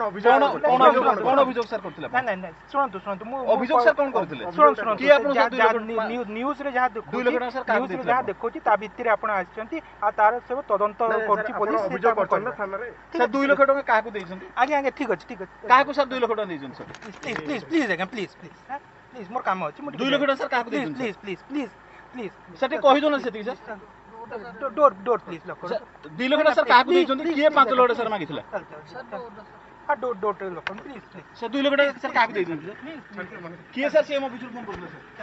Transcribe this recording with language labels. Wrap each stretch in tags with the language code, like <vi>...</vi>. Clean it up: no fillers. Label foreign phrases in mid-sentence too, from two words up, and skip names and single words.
<or>ଅଭିଯୋଗ ସର କରିଥିଲେ ନାହିଁ ନାହିଁ ଶୁଣନ୍ତୁ ଶୁଣନ୍ତୁ ମୁଁ ଅଭିଯୋଗ ସର କଣ କରିଥିଲେ ଶୁଣନ୍ତୁ କି ଆପଣ ନ୍ୟୁଜ ରେ ଯାହା ଦେଖ 2 ଲକ୍ଷ ଟଙ୍କା ସର କାହା ନ୍ୟୁଜ ରେ ଯାହା ଦେଖ ତା ଭିତର ଆପଣ ଅଛନ୍ତି ଆ ତାର ସବୁ ତଦନ୍ତ କରୁଛି ପୁଲିସ ଅଭିଯୋଗ କରୁଛନ୍ ନା ଥାନା ରେ ସର 2 ଲକ୍ଷ ଟଙ୍କା କାହାକୁ ଦେଉଛନ୍ତି ଆଗେ ଆଗେ ଠିକ ଅଛି କାହାକୁ ସର 2 ଲକ୍ଷ ଟଙ୍କା ଦେଉଛନ୍ ସର</or> <en>please please please again please please please</en> <or>ମୋର କାମ ଅଛି 2 ଲକ୍ଷ ଟଙ୍କା ସର କାହାକୁ ଦେଉଛନ୍</or> <en>please please please please</en> <or>ସର କହି ଦିଅ ନା ସେଠି ସର</or> <en>door door please lock</en> <or>2 ଲକ୍ଷ ଟଙ୍କା ସର କାହାକୁ ଦେଉଛନ୍ତି କେ 5 ଲକ୍ଷ ସର ମାଗିଥିଲା</or> <en>haan door door lock please please</en> <or>ସର 2 ଲକ୍ଷ ଟଙ୍କା ସର କାହାକୁ ଦେଉଛନ୍ତି ସର କେ ସର</or> <en>CM officer</en> <or>ଫୋନ କରିଥିଲେ ସର</or>